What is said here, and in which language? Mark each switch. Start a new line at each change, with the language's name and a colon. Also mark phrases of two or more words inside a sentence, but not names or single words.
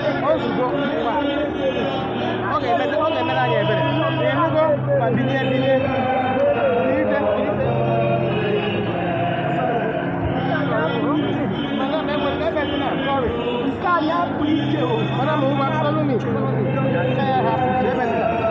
Igbo: Ozugbo, ọ ga-emete-, ọ ga-emere anyị ebere. Ị nụgo? Ma bilie, bilie. Bilie, bilie. Madam, e nwere ebe dị na, sorry. Nke a na-apụ iche o. Madam, ngwa,
English: follow me, follow me.
Igbo: Nke ya hapụ, ebe dị na.